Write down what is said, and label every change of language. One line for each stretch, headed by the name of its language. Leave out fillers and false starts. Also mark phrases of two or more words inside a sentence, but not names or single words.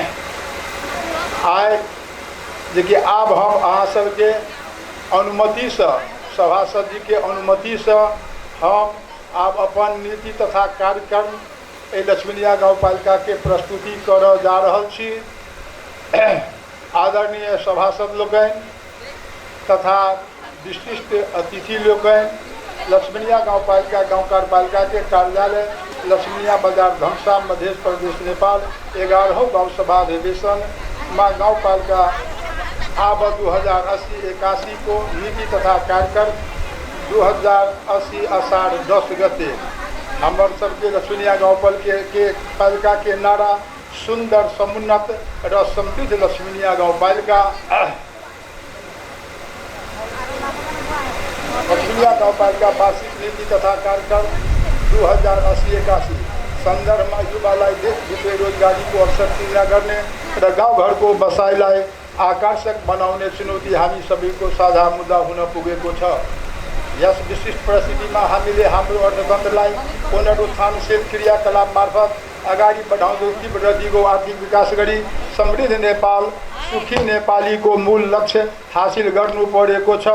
Maithili: आइ जे कि आब हम अहाँ सबके अनुमति से सभासद जी के अनुमति से हम आब अपन नीति तथा कार्यक्रम लक्ष्मीनिया गांव पालिका के प्रस्तुति कर जा रहल छी। आदरणीय सभासद लोग तथा विशिष्ट अतिथि लोग, लक्ष्मीनिया गांव पालिका गांव कार्यपालिका के कार्यालय लक्ष्मीनिया बाजार धनसा मध्य प्रदेश नेपाल 11वां गांव सभा अधिवेशन में गांव पालिका आब 2080-81 को नीति तथा कार्यक्रम 2080 आषाढ़ 10 गते हमार सबके लक्ष्मीनिया गांव पालिका के नारा
Nepali: सुंदर समुन्नत र समृद्ध
Maithili: लक्ष्मीनिया गांव पालिका।
Nepali: लक्ष्मीनिया गांव पालिका वार्षिक नीति तथा कार्यक्रम 2080-81 संदर्भ में युवालाई देश बेरोजगारी को अवसर पूरा करने र गाँव घर को बसाइलाई आकर्षक बनाउने चुनौती हामी सबैको साझा मुद्दा हुन पुगेको छ। यस विशिष्ट परिस्थितिमा हामीले हाम्रो अर्थतन्त्रलाई पुनरुत्थानशील क्रियाकलाप मार्फत अगाडि बढाउँदै तीव्र दिगो आर्थिक विकास गरी समृद्ध नेपाल सुखी नेपाली को मूल लक्ष्य हासिल गर्नु परेको छ।